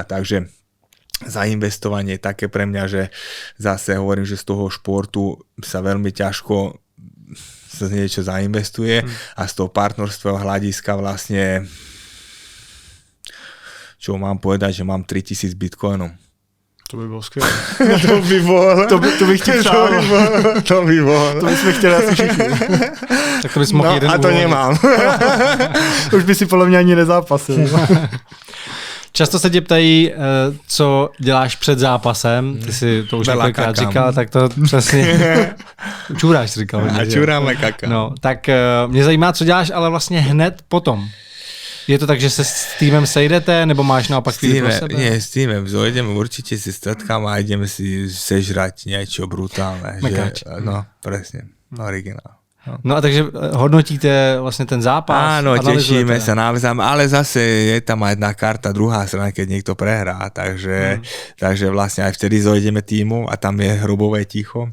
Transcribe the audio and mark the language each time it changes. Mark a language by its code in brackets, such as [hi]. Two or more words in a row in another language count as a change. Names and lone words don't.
[sk] Takže zainvestovanie je také pre mňa, že zase hovorím, že z toho športu sa veľmi ťažko sa niečo zainvestuje a z toho partnerstva hľadiska vlastne čo mám povedať, že mám 3000 bitcoinov. [cs] To by bylo skvělé. To bych ti přál. [sk] To by bolo. [cs] To bychom chtěli asi všichni. Tak to bys mohl jeden a to nemám. Už by si podle mě ani nezápasil. Často se tě ptají, co děláš před zápasem. Ty si to už několikrát říkal, tak to přesně... Čuráš, říkal. A čurám kakám. No, tak mě zajímá, co děláš, ale vlastně hned potom. Je to tak, že se s týmem sejdete, nebo máš naopak chvíli pro sebe? [sk] Nie, s týmem zojdeme, určite si stretkáme a ideme si sežrať niečo brutálne. No, presne, originál. No a takže hodnotíte vlastne ten zápas? Áno, tešíme sa navzájom, ale zase je tam aj jedna karta, druhá strana, keď niekto prehrá, takže vlastne aj vtedy zojdeme týmu a tam je hrobové ticho,